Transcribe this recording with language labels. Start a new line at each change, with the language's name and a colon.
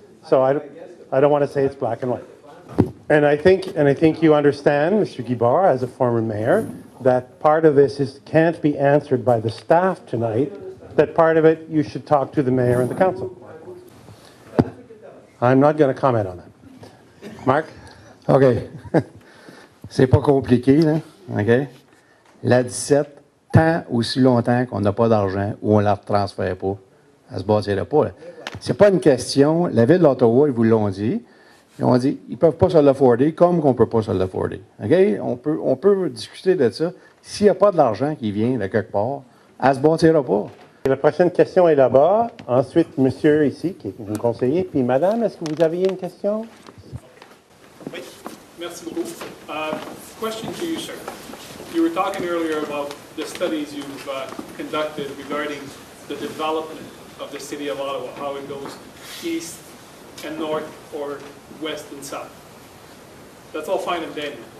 English: So I don't want to say it's black and white. And I think you understand, Mr. Guibard, as a former mayor, that part of this can't be answered by the staff tonight, that part of it you should talk to the mayor and the council. I'm not going to comment on that. Marc?
French: OK. C'est pas compliqué, là. OK? La 17, tant aussi longtemps qu'on n'a pas d'argent ou on ne la transfère pas, elle se bâtira pas. C'est pas une question. La Ville d'Ottawa, ils vous l'ont dit. Ils ont dit ils ne peuvent pas se l'afforder comme qu'on ne peut pas se l'afforder. OK? On peut discuter de ça. S'il n'y a pas de l'argent qui vient de quelque part, elle ne se bâtira pas. La prochaine question est là-bas. Ensuite, monsieur ici, qui est mon conseiller. Puis madame, est-ce que vous aviez une question? Oui, merci beaucoup.
English: Question to you, sir. You were talking earlier about the studies you've conducted regarding the development of the city of Ottawa, how it goes east and north or west and south. That's all fine and dandy.